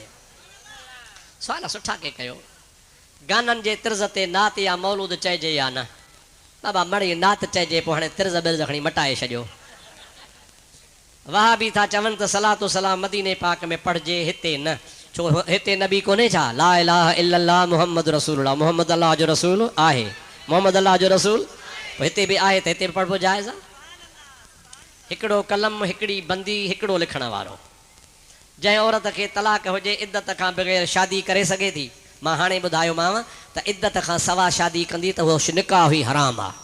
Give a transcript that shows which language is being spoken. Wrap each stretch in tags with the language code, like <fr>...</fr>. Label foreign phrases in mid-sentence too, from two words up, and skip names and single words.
<sd>सुवाल सुठा के कयो। गाननि जे तिर्ज़ ते नात या मौलूद चइजे या न? बाबा मड़ी नात चइजे, पोइ हाणे तिर्ज़ बिर्ज़ खणी मटाए छॾियो। वाह बि था चवनि त</sd> <ar>الصلاة والسلام</ar> <sd>मदीने पाक में पढ़जे, हिते न, छो हिते नबी कोन्हे छा?</sd> <ar>لا إله إلا الله محمد رسول الله,</ar> <sd>मोहम्मद अल्लाह जो रसूल आहे, मोहम्मद अल्लाह जो रसूल हिते बि आहे, त हिते बि पढ़बो जाइज़ आहे। हिकिड़ो कलम, हिकिड़ी बंदी, हिकिड़ो लिखण वारो। जंहिं औरत खे तलाक हुजे, इद्दत खां बग़ैर शादी करे सघे थी, मां हाणे ॿुधायोमांव त इद्दत खां सवा शादी कंदी त उहो निकाह हुई हराम आहे।</sd>